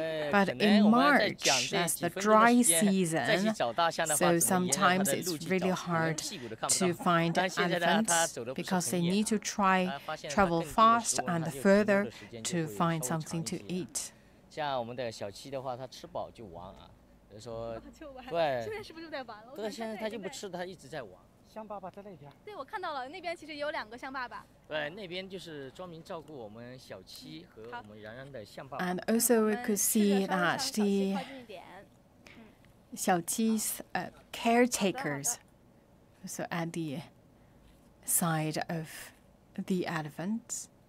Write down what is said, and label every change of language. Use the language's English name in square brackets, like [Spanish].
[English] But in March, that's the dry season, so sometimes it's really hard to find elephants because they need to travel fast and further to find something to eat. [Chinese] 像我们的小七的话，它吃饱就玩啊，比如说，对，现在是不是就在玩了？对，现在它就不吃，它一直在玩。象爸爸在那边。对，我看到了，那边其实有2个象爸爸。对，那边就是专门照顾我们小七和我们然然的象爸爸。 [English] And also we could see that the 小七's caretakers, so at the side of the elephants.